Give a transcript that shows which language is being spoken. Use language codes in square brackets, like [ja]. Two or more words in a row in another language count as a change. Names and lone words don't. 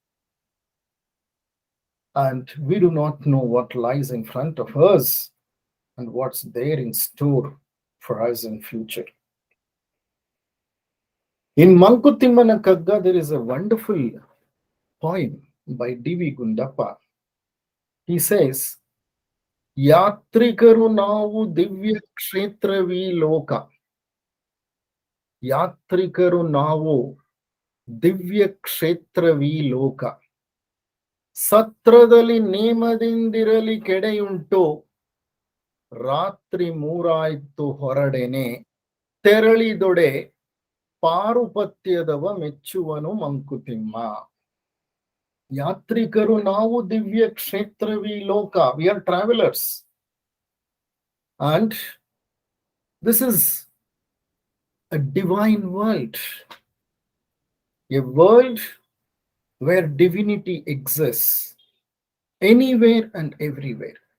[en] And we do not know what lies in front of us and what's there in store for us in future. In Mankutimana Kagga, there is a wonderful poem by D.V. Gundappa. He says, [kn] ಯಾತ್ರಿಕರು ನಾವು ದಿವ್ಯ ಕ್ಷೇತ್ರವೀ ಲೋಕ. ಯಾತ್ರಿಕರು ನಾವು ದಿವ್ಯ ಕ್ಷೇತ್ರವೀ ಲೋಕ. Satradali ನೇಮದಿಂದಿರಲಿ ಕೆಡೆಯುಂಟು ರಾತ್ರಿ ಮೂರಾಯ್ತು ಹೊರಡೆನೆ ತೆರಳಿದೊಡೆ ಪಾರುಪತ್ಯದವ ಮೆಚ್ಚುವನು ಮಂಕುತಿಮ್ಮ. ಯಾತ್ರಿಕರು ನಾವು ದಿವ್ಯ ಕ್ಷೇತ್ರವಿ ಲೋಕ. [en] We are travelers. And this is a divine world. A world where divinity exists anywhere and everywhere.